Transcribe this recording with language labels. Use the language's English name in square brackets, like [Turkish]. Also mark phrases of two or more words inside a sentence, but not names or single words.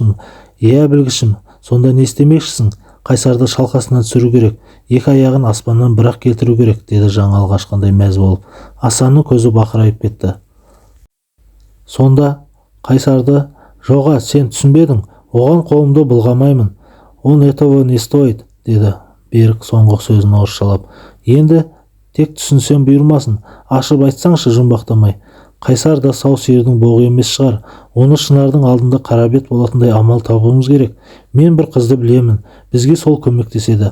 [Kazakh] Білгішім, сонда не істемекшісің? Қайсарды шалқасынан түсіру керек, екі аяғын аспаннан бір-ақ келтіру керек, деді жаңалық ашқандай мәз болып. Асанның көзі бақырайып кетті. Сонда Қайсарды: жоға, сен түсінбедің, оған қолымды бұлғамаймын, [Russian] он этого не стоит, [Kazakh] деді Берік соңғы сөзін орысшалап. Енді тек түсінсем бұйырмасын, ашып айтсаңшы жұмбақтамай. Қайсар да сау сиырдың боғы емес шығар, оны Шынардың алдында қарабет болатындай амал табуымыз керек. Мен бір қызды білемін, бізге сол көмектеседі.